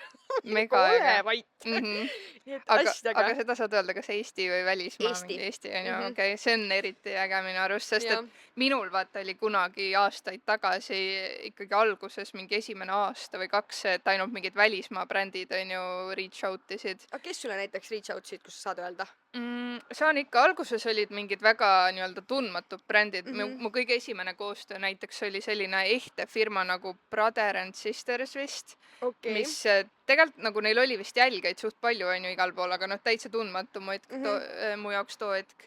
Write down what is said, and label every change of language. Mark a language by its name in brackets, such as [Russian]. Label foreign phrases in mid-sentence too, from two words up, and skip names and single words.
[Estonian] Mega äge. Ole vait. Aga seda saad öelda, kas Eesti või välismaa? Eesti on ju, see on eriti äge minu arust, sest et minul vaata oli kunagi aastaid tagasi ikkagi alguses mingi esimene aasta või 2, et ainult mingid välismaa brändid on ju [English] reach out [Estonian] isid. Aga kes sulle näiteks [English] reach out [Estonian] isid, kus sa saad öelda? Saan ikka, alguses olid mingid väga nii-öelda tundmatud brändid. Mu kõige esimene koostöö näiteks oli selline ehte firma nagu Brother and Sisters vist, mis tegelikult nagu neil oli vist jälgeid suht palju on ju igal pool, aga noh, täitsa tundmatu mu jaoks too hetk.